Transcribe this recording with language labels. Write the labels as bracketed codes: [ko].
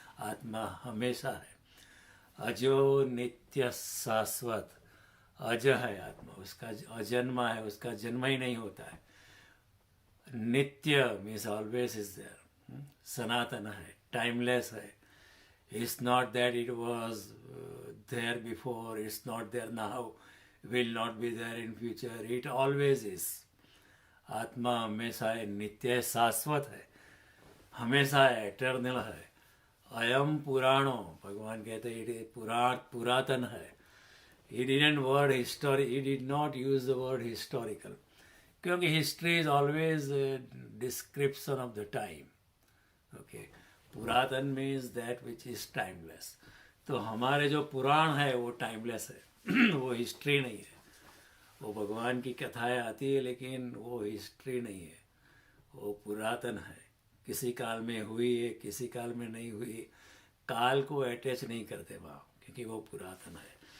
[hi] आत्मा हमेशा है, अजो नित्य शाश्वत। अज है आत्मा, उसका अजन्मा है, उसका जन्म ही नहीं होता है। नित्य [en] means always is there, [hi] सनातन है, टाइमलेस है। [en] It's not that it was there before, it's not there now, will not be there in future, it always is. [hi] आत्मा हमेशा है, नित्य शाश्वत है, हमेशा है, एटर्नल है। अयम पुराणो, भगवान कहते हैं ये पुरातन है। [en] He didn't word history, he did not use the word historical, [hi] क्योंकि [en] history is always a description of the time. Okay, पुरातन means that which is timeless. [hi] तो हमारे जो पुराण है वो टाइमलेस है, वो हिस्ट्री नहीं है। वो भगवान की कथाएं आती है लेकिन वो हिस्ट्री नहीं है, वो पुरातन है। किसी काल में हुई है, किसी काल में नहीं हुई। काल को अटैच नहीं करते वहाँ, क्योंकि वो पुरातन है।